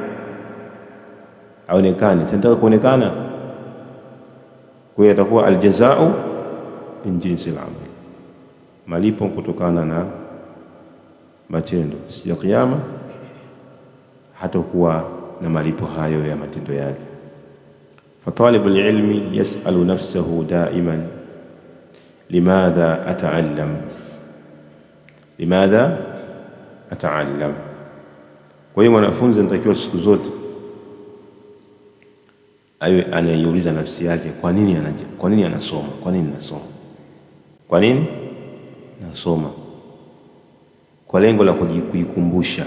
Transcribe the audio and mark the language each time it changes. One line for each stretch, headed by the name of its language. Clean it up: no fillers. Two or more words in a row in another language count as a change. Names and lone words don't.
Swahili: Sitaka kuonekana, kwa hiyo atakuwa
Arabic: الجزاء من جنس العمل,
Swahili: malipo kutokana na matendo. Siku ya Kiyama hatakuwa na malipo hayo ya matendo yake.
Arabic: فطالب العلم يسأل نفسه دائما لماذا أتعلم.
Swahili: Kwa hiyo mwanafunzi anatakiwa siku zote awe anaiuliza nafsi yake, kwa nini anasoma? Kwa nini nasoma? Kwa lengo la kujikumbusha.